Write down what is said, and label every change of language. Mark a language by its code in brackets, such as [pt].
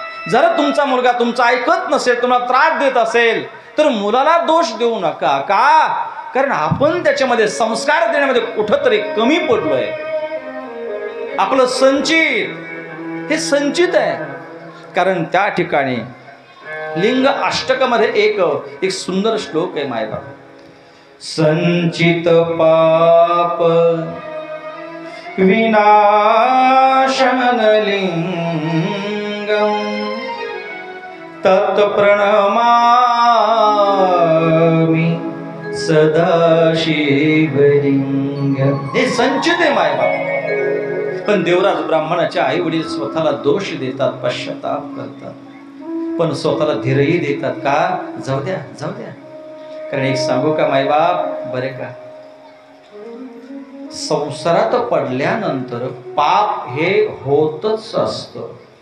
[mr] जर तुमचा मुलगा तुमचं ऐकत नसेल, तुम्हाला त्रास देत असेल, तर मुलाला दोष देऊ नका. का? कारण आपण त्याच्यामध्ये संस्कार देण्यामध्ये कुठंतरी कमी पडलोय. आपलं संचित हे संचित आहे. कारण त्या ठिकाणी लिंग अष्टकमध्ये एक सुंदर श्लोक आहे मायबाप. [sa] संचित पाप विनाशन लिंगम तत्प्रणमामि सदाशिवलिंगम. [mr] हे संचित आहे मायबाप. पण देवराज ब्राह्मणाच्या आई वडील स्वतःला दोष देतात, पश्चाताप करतात. पण स्वतःला धीरही देतात का, जाऊ द्या जाऊ द्या. कारण एक सांगू का मायबाप, बरे का, संसारात पडल्यानंतर पाप हे होतच असतं.